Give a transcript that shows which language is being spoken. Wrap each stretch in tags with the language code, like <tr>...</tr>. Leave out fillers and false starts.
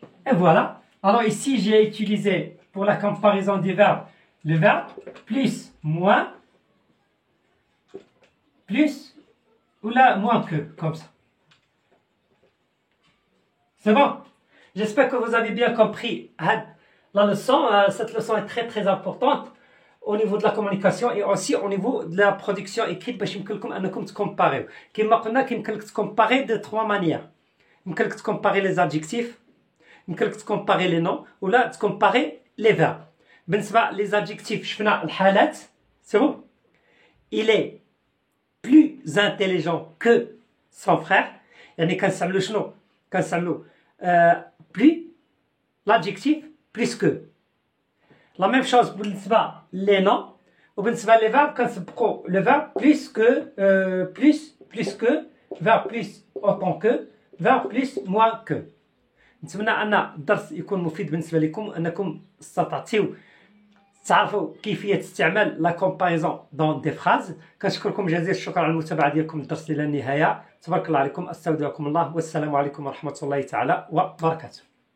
<fr>Et voilà. Alors ici j'ai utilisé pour la comparaison des verbes le verbe plus, moins, plus ou là moins que, comme ça. C'est bon? J'espère que vous avez bien compris la leçon. Cette leçon est très très importante au niveau de la communication et aussi au niveau de la production écrite</fr> <ar>باش يمكن لكم انكم تكومباريو. كما قلنا يمكن لك تكومباري</ar> <fr>de trois manières.</fr> <ar>يمكن لك تكومباري les adjectifs، يمكن لك تكومباري les noms ولا تكومباري les verbes.</ar> <fr>بالنسبة les adjectifs</fr> <ar>شفنا الحالات،</ar> <fr>c'est bon. Il est plus intelligent que son frère.</fr> <ar>يعني كنستعملو شنو؟ كنستعملو</ar> <fr>plus l'adjectif plus que. La même chose بالنسبة les noms وبالنسبة les verbes كنسبقو le verbe plus que plus que verbe plus autant que verbe plus moins que.</fr> <ar>نتمنى ان الدرس يكون مفيد بالنسبة لكم، انكم استطعتوا تعرفوا كيفية استعمال لا كومباريزون دون دي فراز. كنشكركم جزيل الشكر على المتابعة ديالكم الدرس الى النهاية. تبارك الله عليكم، استودعكم الله، والسلام عليكم ورحمة الله تعالى وبركاته.</ar>